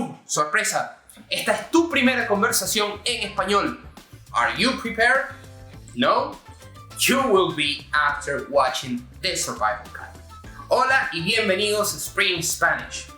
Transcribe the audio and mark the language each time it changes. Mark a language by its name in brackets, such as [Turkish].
[Spanish] Sorpresa, esta es tu primera conversación en español. [English] Are you prepared? No? You will be after watching this survival guide. [Spanish] Hola y bienvenidos a Spring Spanish.